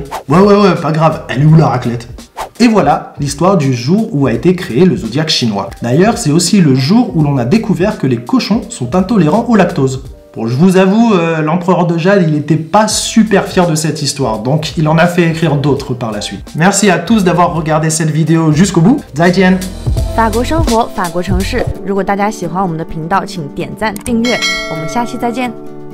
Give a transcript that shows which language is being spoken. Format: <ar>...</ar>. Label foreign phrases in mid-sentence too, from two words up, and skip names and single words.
<fr>Ouais, pas grave, elle est où la raclette? Et voilà l'histoire du jour où a été créé le zodiaque chinois. D'ailleurs, c'est aussi le jour où l'on a découvert que les cochons sont intolérants au lactose. Bon, je vous avoue, l'empereur de Jade, il n'était pas super fier de cette histoire, donc il en a fait écrire d'autres par la suite. Merci à tous d'avoir regardé cette vidéo jusqu'au bout.</fr> <zh>再见。法国生活，法国城市。如果大家喜欢我们的频道，请点赞订阅。我们下期再见。</zh>